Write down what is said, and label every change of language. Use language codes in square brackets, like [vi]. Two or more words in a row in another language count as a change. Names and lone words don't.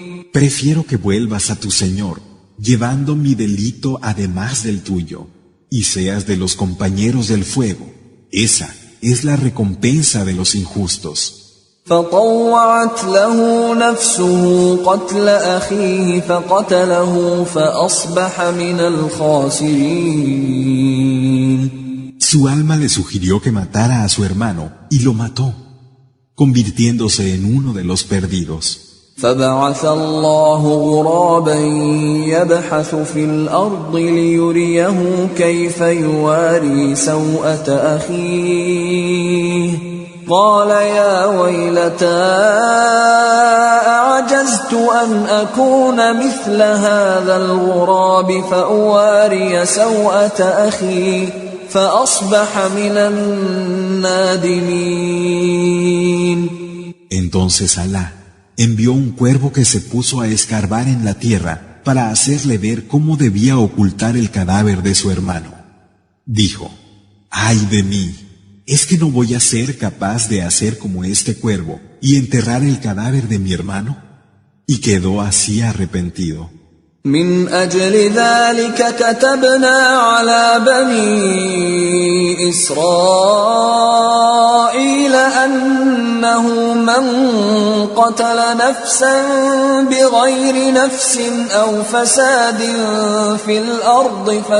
[es] Prefiero que vuelvas a tu Señor, llevando mi delito además del tuyo, y seas de los compañeros del fuego. Esa es la recompensa de los injustos. [ar] فطوعت له نفسه قتل أخيه فقتله فأصبح من الخاسرين. [es] Su alma le sugirió que matara a su hermano y lo mató, convirtiéndose en uno de los perdidos. [ar] فبعث الله غرابا يبحث في الأرض ليريه كيف يواري سوءة أخيه قال يا ويلتى أعجزت أن أكون مثل هذا الغراب فأواري سوءة أخي فأصبح من النادمين. [es] Entonces Alá envió un cuervo que se puso a escarbar en la tierra para hacerle ver cómo debía ocultar el cadáver de su hermano. Dijo: ¡ay de mí! ¿Es que no voy a ser capaz de hacer como este cuervo y enterrar el cadáver de mi hermano? Y quedó así arrepentido. [ar] من أجل ذلك كتبنا على بني إسرائيل أنه من قتل نفسا بغير نفس أو فساد في الأرض